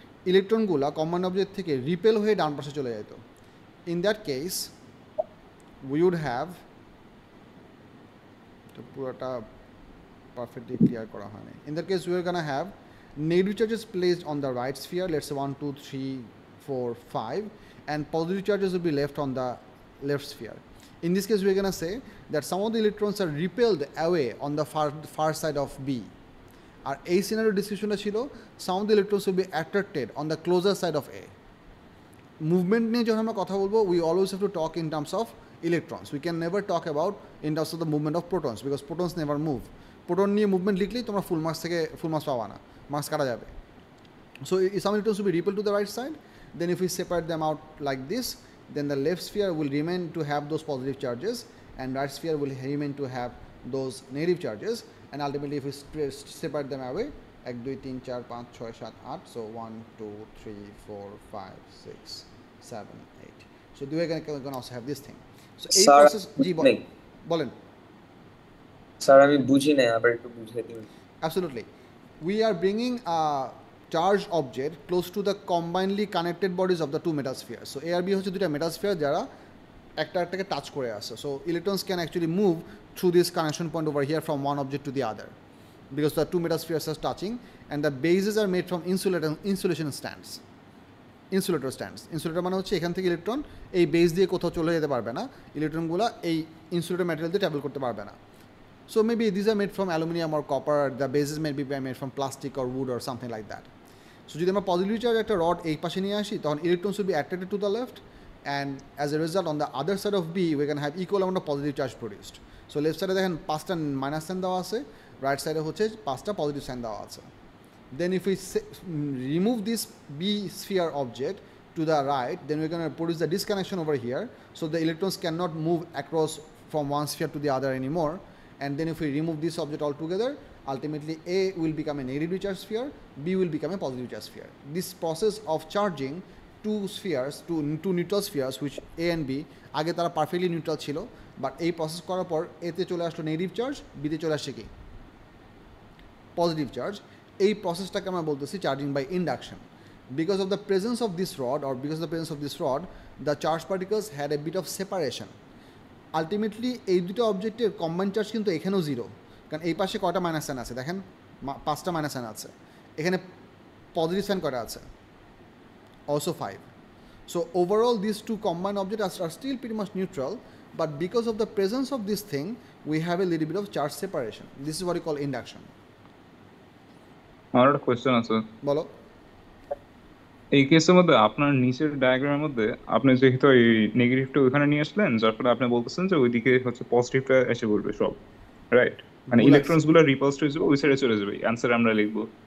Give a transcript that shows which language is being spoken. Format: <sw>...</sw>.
<bn>ইলেকট্রনগুলো combined object থেকে repel হয়ে ডান পাশে চলে যেত।</bn> <en>in that case we would have,</en> <bn>পুরোটা পারফেক্টলি ক্লিয়ার করা হয়নি।</bn> <en>In that case we are gonna have negative charges placed on the right sphere, let's say 1 2 3 4 5, and positive charges will be left on the left sphere. In this case, we are going to say that some of the electrons are repelled away on the far side of B.</en> <bn>আর এই scenario ডিসকাশনটা ছিল</bn> <en>some of the electrons will be attracted on the closer side of A.</en> <bn>Movement নিয়ে যখন আমরা কথা বলবো,</bn> <en>we always have to talk in terms of electrons. We can never talk about in terms of the movement of protons, because protons never move.</en> <bn>Proton নিয়ে movement লিখলেই তোমরা full marks পাওয়া না, মার্কস কাটা যাবে।</bn> <en>So some electrons will be repelled to the right side. Then if we separate them out like this, then the left sphere will remain to have those positive charges, and right sphere will remain to have those negative charges. And ultimately, if we separate them away, 1 2 3 4 5 6 7 8, so 1 2 3 4 5 6 7 8. So we can also have this thing.</en> <bn>So এই sir process জি বলেন sir আমি বুঝি নাই, আবার একটু বুঝিয়ে দিন।</bn> <en>Absolutely. We are bringing a charged object close to the combinedly connected bodies of the two metaspheres.</en> <bn>So A আর B হচ্ছে দুইটা metasphere যারা একটা একটাকে টাচ করে আছে.</bn> <en>So electrons can actually move through this connection point over here from one object to the other because the two metaspheres are touching, and the bases are made from insulation stands.</en> <bn>Insulator stands, insulator মানে হচ্ছে এখান থেকে electron এই base দিয়ে কোথাও চলে যেতে পারবে না, ইলেকট্রনগুলো এই ইনসুলেটর ম্যাটেরিয়াল দিয়ে ট্রাভেল করতে পারবে না।</bn> <en>So maybe these are made from aluminum or copper, the bases may be made from plastic or wood or something like that. So</en> <bn>যদি আমরা পজিটিভ চার্জ একটা রড এই পাশে নিয়ে আসি, তখন electrons</bn> <en>will be attracted to the left, and as a result on the other side of B we can have equal amount of positive charge produced.</en> <bn>So left সাইডে দেখেন 5টা minus sine দেওয়া আছে, রাইট সাইডে হচ্ছে 5টা positive sign দেওয়া আছে।</bn> <en>Then if we remove this B sphere object to the right, then we're going to produce the disconnection over here, so the electrons cannot move across from one sphere to the other anymore. And then if we remove this object altogether, ultimately A will become a negatively charged sphere, B will become a positive charged sphere. This process of charging two spheres, two neutral spheres, which A and B,</en> <bn>আগে তারা perfectly neutral ছিল, but এই process করার পর A তে চলে আসলো negative charge, B তে চলে আসছে কি পজিটিভ চার্জ। এই প্রসেসটাকে আমরা বলতেছি charging by induction.</bn> <en>Because of the presence of this rod, or because of the presence of this rod, the charged particles had a bit of separation.</en> <bn>Ultimately এই দুটো অবজেক্টের কম্বাইন্ড চার্জ কিন্তু এখানেও zero, কারণ এই পাশে কয়টা মাইনাস সাইন আছে দেখেন, 5টা মাইনাস সাইন আছে, এখানে পজিটিভ সাইন কয়টা আছে, also 5.</bn> <en>So overall these two combined objects are still pretty much neutral, but because of the presence of this thing we have a little bit of charge separation. This is what we call induction.</en> <bn>আমার একটা question আছে, বলো। এই কেসের মধ্যে আপনার নিচের ডায়াগ্রামের মধ্যে আপনি যেহেতু এই নেগেটিভটা ওখানে নিয়ে আসলেন, যার ফলে আপনি বলতেছেন যে ওইদিকে হচ্ছে পজিটিভটা এসে পড়বে সব, রাইট? মানে ইলেকট্রনস গুলো রিপালসড হয়ে যাবে, ওই সাইডে চলে যাবে, অ্যান্সার আমরা লিখবো।</bn>